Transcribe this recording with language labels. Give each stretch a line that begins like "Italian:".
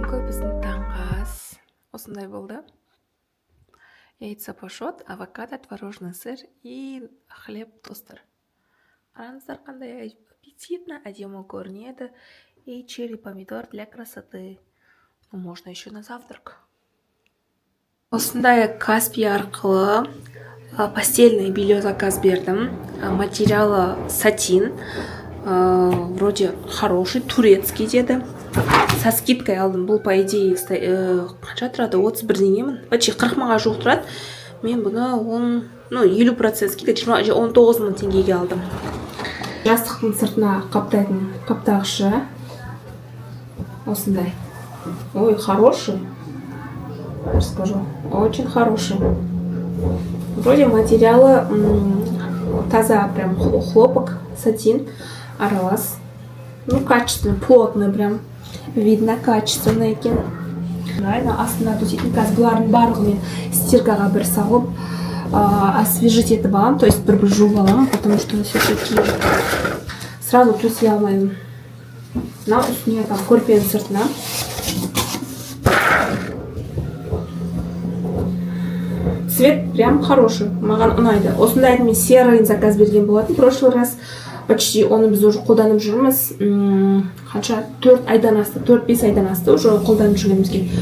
Kazakh: Біздің таңғы ас осындай болды.
Russian: Яйца пашот, авокадо, творожный сыр и хлеб тостер.
Kazakh: Қараңыздар, қандай аппетитно, әдемі көрінеді.
Russian: И черри помидор для красоты. Можно еще на завтрак.
Kazakh: Осындай Каспи арқылы постельное белье заказ бердім.
Russian: Материалы сатин. Вроде хороший, турецкий
Kazakh: деді.
Russian: Со скидкой
Kazakh: алдым. Бұл
Russian: по идее
Kazakh: қанша тұрады? 31 деңгеймін.
Russian: Почти
Kazakh: 40 мыңға жуық тұрады. Мен бұны 50% скидка 19 мың теңгеге алдым. Жастықтың сыртына қаптайтын қаптағышы. Осындай.
Russian: Ой, хороший. Расскажу. Очень хороший. Вроде материалы
Kazakh: таза,
Russian: прям хлопок, сатин,
Kazakh: аралас.
Russian: Качественный, плотный прям. Видно, качественный
Kazakh: екен. Астына төсейтін қазір бұлардың барлығымен стиркаға бір салып, освежить етіп аламын,
Russian: то есть
Kazakh: бір жуып аламын,
Russian: потому что все-таки сразу
Kazakh: төсей алмаймын. Мына үстіне там көрпенің сыртына.
Russian: Цвет прям хороший,
Kazakh: маған ұнайды. Осындайды мен серыйын заказ берген болатын.
Russian: Прошлый раз почти
Kazakh: оны біз
Russian: уже
Kazakh: қолданып жүрміз. Қанша 4 айдан асты, 4-5 айдан асты
Russian: уже
Kazakh: қолданып жүргенімізге.